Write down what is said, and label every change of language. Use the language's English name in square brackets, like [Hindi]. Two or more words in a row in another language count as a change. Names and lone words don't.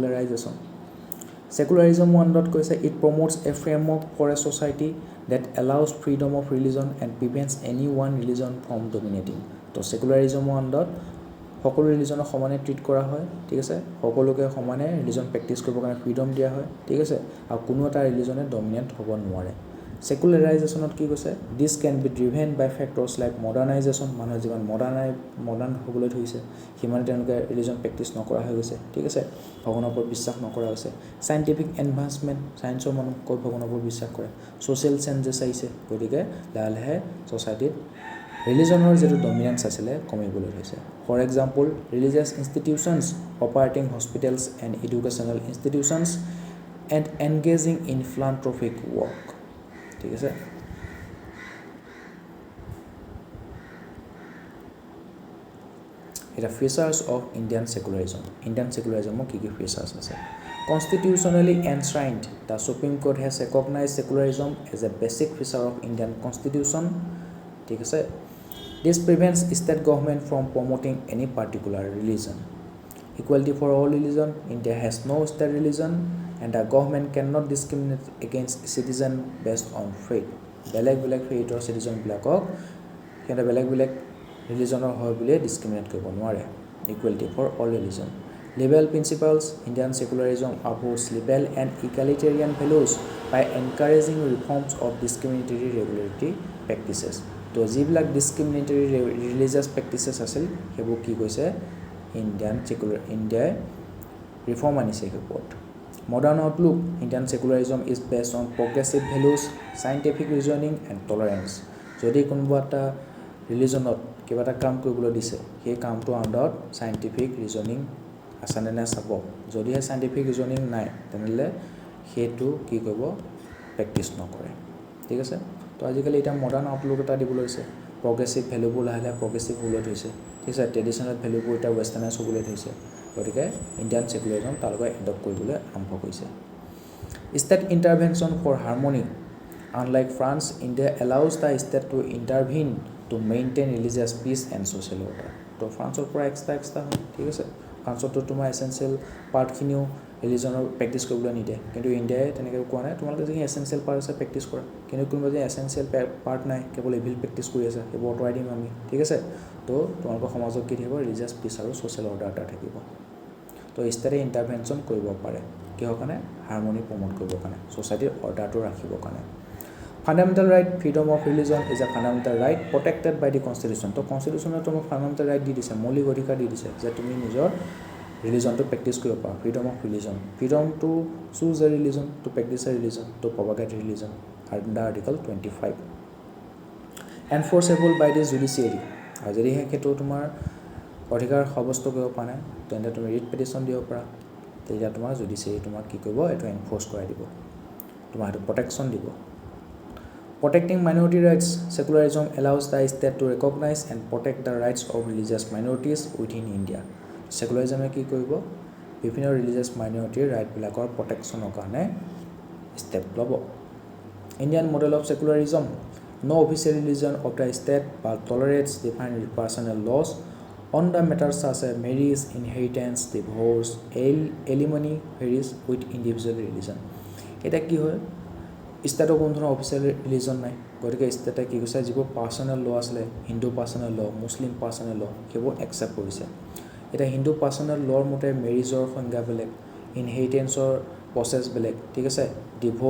[English] secularism কৈছে it promotes a framework for a society that allows freedom of religion and prevents any one religion from dominating [Assamese] তো secularism সকলো ৰিলিজনক সমানে ট্ৰিট কৰা হয় ঠিক আছে সকলোকে সমানে [English] religion practice [Assamese] কৰিবৰ কাৰণে ফ্ৰীডম দিয়া হয় ঠিক আছে আৰু কোনো এটা ৰিলিজনে ডমিনেন্ট হ'ব নোৱাৰে secularization কি কৈছে [English] this can be driven by factors like modernization [Assamese] মানুহ জীৱন মডাৰ্ণ হ'বলৈ ধৰিছে হিমান তেওঁলোকে [English] religion practice [Assamese] নকৰা হৈ গৈছে ঠিক আছে ভগৱানৰ ওপৰত বিশ্বাস নকৰা হৈছে [English] scientific advancement [Assamese] সায়েন্সৰ মানুহ কৈ ভগৱানৰ ওপৰত বিশ্বাস কৰে [English] social changes [Assamese] আহিছে গতিকে লাহে সোসাইটিত ৰিলিজনৰ যেটো ডমিনেন্স আছিল কমিবলৈ ধৰিছে [English] for example religious institutions operating hospitals and educational institutions and engaging in philanthropic work [Assamese] ঠিক আছে [English] এটা features of Indian secularism [Assamese] কি ফিচাৰ্স আছে [English] constitutionally enshrined the supreme court has recognized secularism as a basic feature of Indian constitution [Assamese] ঠিক আছে [English] this prevents state government from promoting any particular religion equality for all religion India has no state religion and the government cannot discriminate against citizen based on faith বেলেগ faith or citizen [Assamese] বিলাকক কেনে বেলেগ religionৰ হয় বুলি discriminate কৰিব নোৱাৰে [English] equality for all religion liberal principles Indian secularism upholds liberal and egalitarian values by encouraging reforms of discriminatory regulatory practices [Assamese] তো যিবিলাক [English] discriminatory religious practices [Assamese] আছিল হেবু কি কৈছে India reform আনিছে ওপৰত [English] modern outlook Indian secularism is based on progressive values scientific reasoning and tolerance [Assamese] যদি কোনোবা এটা ৰিলিজনত কিবা এটা কাম কৰিবলৈ দিছে সেই কামটো আণ্ডাৰত [English] scientific reasoning [Assamese] আছানে না চাব যদিহে [English] scientific reasoning [Assamese] নাই তেনেহলে হেতু কি কৰিব প্ৰেক্টিস নকৰে ঠিক আছে তো আজিকালি এটা [English] modern outlook [Assamese] এটা দিবলৈ হৈছে প্ৰগ্ৰেছিভ ভ্যালুবোৰ লাহে প্ৰগ্ৰেছিভ হ'বলৈ ধৰিছে ঠিক আছে ট্ৰেডিশনাল ভ্যালুবোৰ এটা ওয়েষ্টাৰ্নাইজ হ'বলৈ ধৰিছে গতিকে [English] Indian secularism [Assamese] তালকৈ এডপ্ট কৰিবলৈ আৰম্ভ কৰিছে state [English] intervention for harmony unlike France India allows the state to intervene to maintain religious peace and social order [Assamese] তো ফ্ৰান্সৰ পৰা এক্সট্ৰা ঠিক আছে ফ্ৰান্সতো তোমাৰ [English] essential part [Assamese] খিনিও ৰিলিজনৰ প্ৰেক্টিস কৰিবলৈ নিদিয়ে কিন্তু ইণ্ডিয়াই তেনেকৈ কোৱা নাই তোমালোকে যদি [English] essential part [Assamese] আছে প্ৰেক্টিস কৰা কিন্তু কোনোবা যদি [English] essential part [Assamese] নাই কেৱল [English] evil practice [Assamese] কৰি আছে সেইবোৰ অতৰাই দিম আমি ঠিক আছে তো তোমালোকৰ সমাজত কি থাকিব [English] religious peace [Assamese] আৰু [English] social order [Assamese] এটা থাকিব তো ষ্টেটে ইণ্টাৰভেনশ্যন কৰিব পাৰে কিহৰ কাৰণে [English] harmony promote [Assamese] কৰিবৰ কাৰণে সোসাইটিৰ অৰ্ডাৰটো ৰাখিবৰ কাৰণে [English] Fundamental right, freedom of religion is a fundamental right protected by the constitution. তো constitution তো fundamental right [Assamese] দি দিছে মৌলিক অধিকাৰ দি দিছে যে তুমি নিজৰ ৰিলিজনটো প্ৰেক্টিস কৰিব পাৰা [English] freedom of religion freedom to choose a religion to practice a religion to propagate religion under article 25 enforceable by the judiciary [Assamese] আৰু যদি হেতু তোমাৰ অধিকাৰ সাব্যস্ত কৰিব পাৰা তেন্তে তুমি [English] writ petition [Assamese] দিব পাৰা তেতিয়া তোমাৰ জুডিচিয়াৰি তোমাক কি কৰিব এটো এনফোর্স কৰাই দিব তোমাৰ এটো প্ৰটেকচন দিব [English] Protecting minority rights, secularism allows the state to recognize and protect the rights of religious minorities within India. [Assamese] সেকুলাৰিজমে কি কৰিব বিভিন্ন ৰিলিজিয়াছ মাইনৰিটিৰ ৰাইটবিলাকৰ প্ৰটেকশ্যনৰ কাৰণে ষ্টেপ ল'ব [English] Indian model of secularism no official religion of the state but tolerates defined personal laws on the matters such as marriage, inheritance, divorce, alimony varies with individual religion. [Assamese] এটা কি হয় ষ্টেটৰ কোনো ধৰণৰ [English] official religion [Assamese] নাই গতিকে ষ্টেটে কি কৈছে যিবোৰ [English] personal law [Assamese] আছিলে [English] Hindu personal law Muslim personal law [Assamese] সেইবোৰ একচেপ্ট কৰিছে এটা হিন্দু পাৰ্চনেল লৰ মতে মেৰিজৰ সংজ্ঞা বেলেগ ইনহেৰিটেন্সৰ প্ৰচেছ বেলেগ ঠিক আছে ডিভোৰ্স